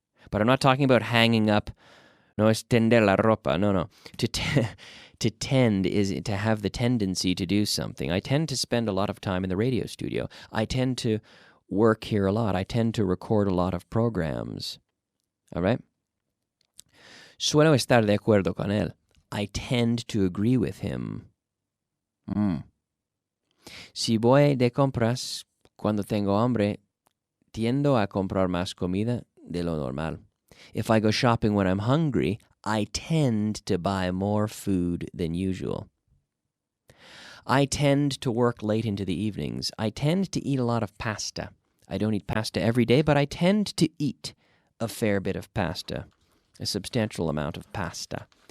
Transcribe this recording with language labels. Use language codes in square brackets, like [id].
[en] But I'm not talking about hanging up. [es] No, es tender la ropa. [en] No. To tend is to have the tendency to do something. I tend to spend a lot of time in the radio studio. I tend to work here a lot. I tend to record a lot of programs. All right? [es] Suelo estar de acuerdo con él. [en] I tend to agree with him. [es] Si voy de compras cuando tengo hambre, tiendo a comprar más comida de lo normal. [en] If I go shopping when I'm hungry, I tend to buy more food than usual. I tend to work late into the evenings. I tend to eat a lot of pasta. I don't eat pasta every day, but I tend to eat a fair bit of pasta, a substantial amount of pasta.